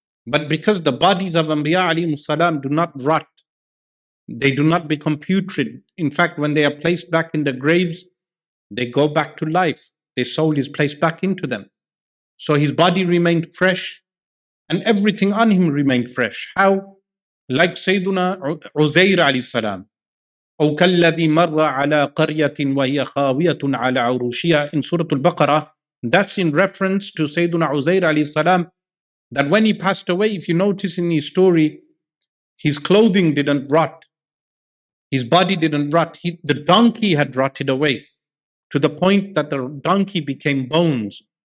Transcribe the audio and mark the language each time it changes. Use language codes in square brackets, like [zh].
[en] But because the bodies of Anbiya alayhi salam do not rot, they do not become putrid. In fact, when they are placed back in the graves, they go back to life. Their soul is placed back into them. So his body remained fresh and everything on him remained fresh. How? Like Sayyiduna Uzair alayhi salam. [ar] أو كالذي مر على قرية وهي خاوية على عروشها [en] in Surah Al-Baqarah. That's in reference to Sayyiduna Uzair alayhi salam, that when he passed away, if you notice in his story, his clothing didn't rot. His body didn't rot. The donkey had rotted away to the point that the donkey became bones.